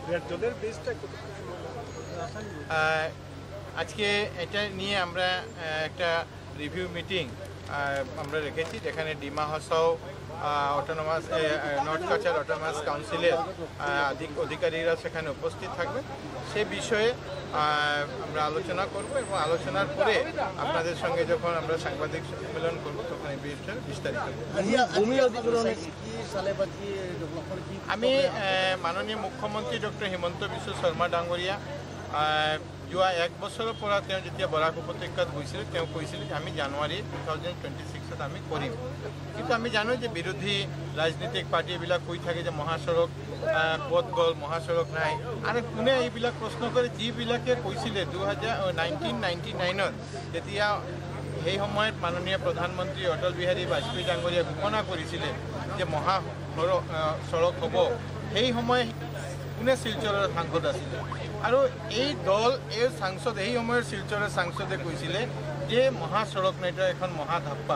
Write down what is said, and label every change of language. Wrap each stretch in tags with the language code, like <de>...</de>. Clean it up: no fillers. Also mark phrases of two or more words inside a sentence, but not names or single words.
<bn>আজকে এটা নিয়ে আমরা একটা</bn> <en>review meeting</en> <bn>আমরা রেখেছি, যেখানে ডিমা হাসাও অটোনমাস নর্থ কাছাড় অটোনমাস কাউন্সিলের অধিকারীরা সেখানে উপস্থিত থাকবে। সে বিষয়ে আমরা আলোচনা করব এবং আলোচনার পরে আপনাদের সঙ্গে যখন আমরা সাংবাদিক সম্মেলন করব তখন এই বিষয়ে বিস্তারিত।</bn> <as>আমি মাননীয় মুখ্যমন্ত্রী ডক্টর হিমন্ত বিশ্ব শৰ্মা ডাঙৰীয়া যোৱা 1 বছৰৰ পৰা তেওঁ যেতিয়া বৰাক উপত্যকাত গৈছিলে তেওঁ কৈছিলে যে আমি জানুৱাৰী 2026ত আমি কৰিম, কিন্তু আমি জানো যে বিৰোধী ৰাজনৈতিক পাৰ্টিবিলাক কৈ থাকে যে মহাসড়ক ক'ত গ'ল, মহাসড়ক নাই, আৰু কোনে এইবিলাক প্ৰশ্ন কৰে যিবিলাকে কৈছিলে 1999ত যেতিয়া সেই সময়ত মাননীয় প্ৰধানমন্ত্ৰী অটল বিহাৰী বাজপেয়ী ডাঙৰীয়াই ঘোষণা কৰিছিলে যে মহাসড়ক হ'ব, সেই সময় কোনে শিলচৰৰ সাংসদ আছিলে আৰু এই দল এই সাংসদ এই সময়ৰ শিলচৰৰ সাংসদে কৈছিলে যে মহাসড়ক নাইটা এখন মহাধাপ্পা।</as>